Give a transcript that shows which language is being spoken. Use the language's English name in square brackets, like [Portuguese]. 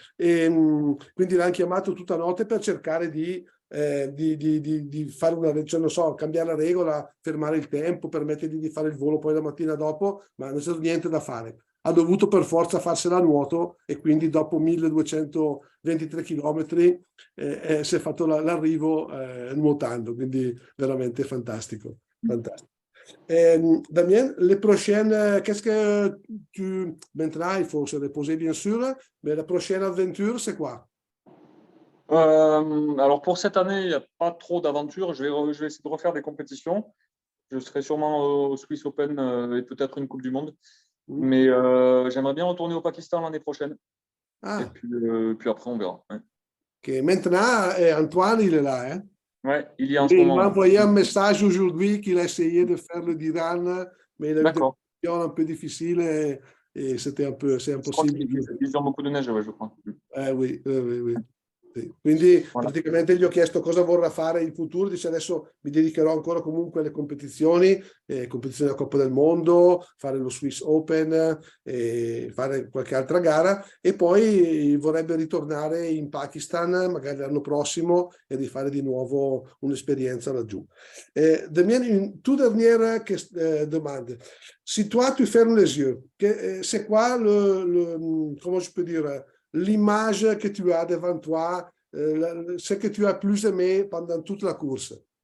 [Italian] Quindi l'hanno chiamato tutta notte per cercare di fare una, cioè, non so, cambiare la regola, fermare il tempo, permettergli di fare il volo poi la mattina dopo, ma non c'è niente da fare. Ha dovuto per forza farsela a nuoto, e quindi dopo 1223 chilometri si è fatto l'arrivo nuotando, quindi veramente fantastico. Fantastico. [French] Damien, les prochaines, qu'est-ce que tu, maintenant il faut se reposer bien sûr, mais la prochaine aventure c'est quoi? Alors pour cette année, il n'y a pas trop d'aventures. Je vais essayer de refaire des compétitions. Je serai sûrement au Swiss Open et peut-être une Coupe du Monde. Mais j'aimerais bien retourner au Pakistan l'année prochaine. Et puis après, on verra. Ouais. Okay. Maintenant, Antoine, il est là. Hein? Ouais, il y est en Et ce moment. Il m'a envoyé un message aujourd'hui qu'il a essayé de faire le d'Iran, mais il a eu des conditions un peu difficiles et c'était un peu, c'est [Italian] impossibile. [French] Ils ont beaucoup de neige, ouais, je crois. Oui, oui. [Italian] Sì. Quindi praticamente gli ho chiesto cosa vorrà fare in futuro, dice adesso mi dedicherò ancora comunque alle competizioni della Coppa del Mondo, fare lo Swiss Open, fare qualche altra gara, e poi vorrebbe ritornare in Pakistan magari l'anno prossimo e rifare di nuovo un'esperienza laggiù. [French] Damien, une toute dernière demande. Si toi tu fermes les yeux, c'est quoi comment je peux dire, l'image que tu as devant toi, ce que tu as plus aimé pendant toute la course?